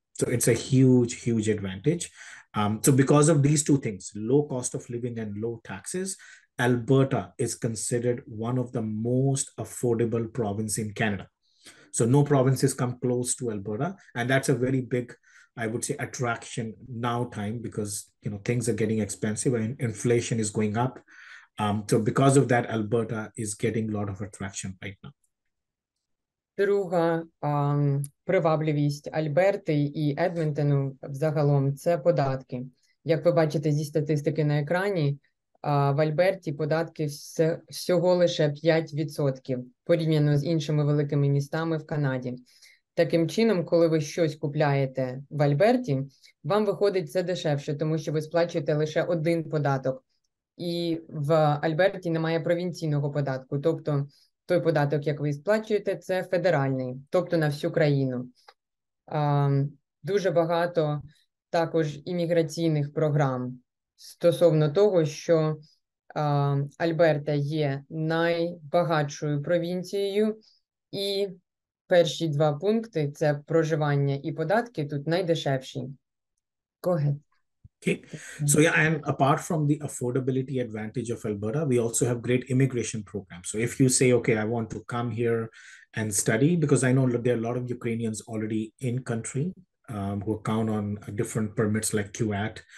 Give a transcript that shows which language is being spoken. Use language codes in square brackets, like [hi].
[en] So it's a huge, huge advantage. So because of these two things, low cost of living and low taxes, Alberta is considered one of the most affordable province in Canada. So no provinces come close to Alberta. And that's a very big, I would say, attraction now time because, things are getting expensive and inflation is going up. So because of that, Alberta is getting a lot of attraction right now. [uk] Друга привабливість Альберти і Едмонтону взагалом – це податки. Як ви бачите зі статистики на екрані, в Альберті податки всього лише 5% порівняно з іншими великими містами в Канаді. Таким чином, коли ви щось купляєте в Альберті, вам виходить це дешевше, тому що ви сплачуєте лише один податок. І в Альберті немає провінційного податку, тобто той податок, як ви сплачуєте, це федеральний, тобто на всю країну. Дуже багато також імміграційних програм стосовно того, що Альберта є найбагатшою провінцією, і перші два пункти – це проживання і податки, тут найдешевші. [en] Go ahead. Okay. So yeah, and apart from the affordability advantage of Alberta, we also have great immigration programs. So if you say, okay, I want to come here and study, because I know there are a lot of Ukrainians already in country who count on different permits like QAT.